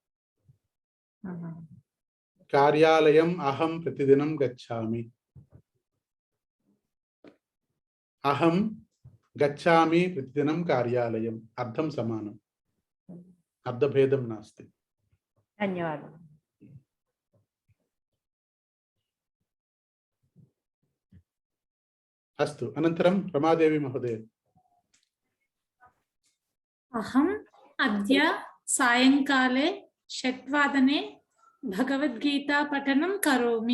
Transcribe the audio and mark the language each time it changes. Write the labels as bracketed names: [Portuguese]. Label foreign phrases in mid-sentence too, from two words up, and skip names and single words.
[Sanskrit] కార్యాలయం అహం ప్రతిదినం గచ్చామి. అహం గచ్చామి ప్రతిదినం కార్యాలయం. అర్థం సమానం, అర్థభేదం నాస్తి. [Telugu] ధన్యవాదాలు. [Sanskrit] अस्तु, अनन्तरं रमादेवी महोदय. अहम् अद्य सायंकाले 6 वादने भगवद्गीता पठनं करोमि।